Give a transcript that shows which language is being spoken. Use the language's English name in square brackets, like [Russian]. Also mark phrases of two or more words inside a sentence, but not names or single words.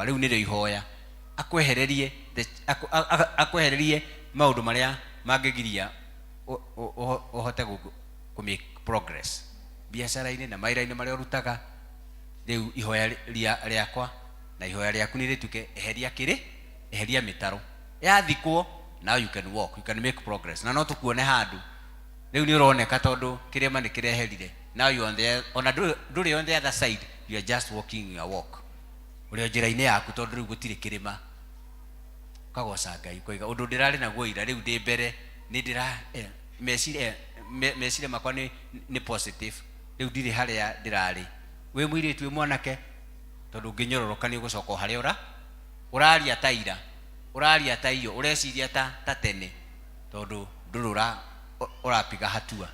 [Kikuyu] Riu nirio ihoya akwehererie maundu maria mangigiria uhote ku [English] make progress [Kikuyu] biashara-ini na maira-ini maria urutaga. Riu ihoya riakwa na ihoya riaku ni rituke eheria mitaro yathikwo. [English] Now you can walk, you can make progress. [Kikuyu] Na no tukuone handu riu ni uroneka tondu kirima ni kireherire. [English] Now you on the on the other side, you are just walking your walk. [Kikuyu] Uri njira-ini yaku tondu riu gutire kirima. Kagoca Ngai koiga undu ndirari naguo ira riu ndi mbere ni ndira meciria makwa ni positive. Riu ndiri haria ndirari. We mwiritu we mwanake tondu nginyororoka ni ugucoka haria uraria taira, uraria taiyo, ureciria ta tene tondu ndurura urapiga hatua.